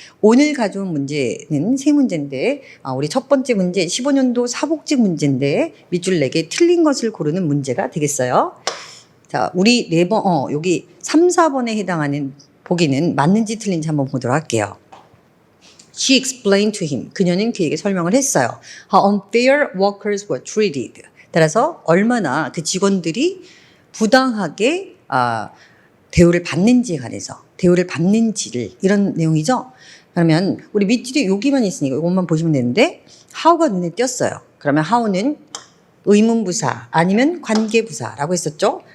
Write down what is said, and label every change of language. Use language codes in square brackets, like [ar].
[ko] 오늘 가져온 문제는 세 문제인데 우리 첫 번째 문제 15년도 사복직 문제인데 밑줄 4개 틀린 것을 고르는 문제가 되겠어요. 자, 우리 4번 여기 3, 4번에 해당하는 보기는 맞는지 틀린지 한번 보도록 할게요. [en] She explained to him. [ko] 그녀는 그에게 설명을 했어요. [en] How unfair workers were treated. [ko] 따라서 얼마나 그 직원들이 부당하게 대우를 받는지에 관해서 대우를 받는지를 이런 내용이죠. 그러면 우리 밑줄에 여기만 있으니까 이것만 보시면 되는데 how가 눈에 띄었어요. 그러면 how는 의문부사 아니면 관계부사라고 했었죠.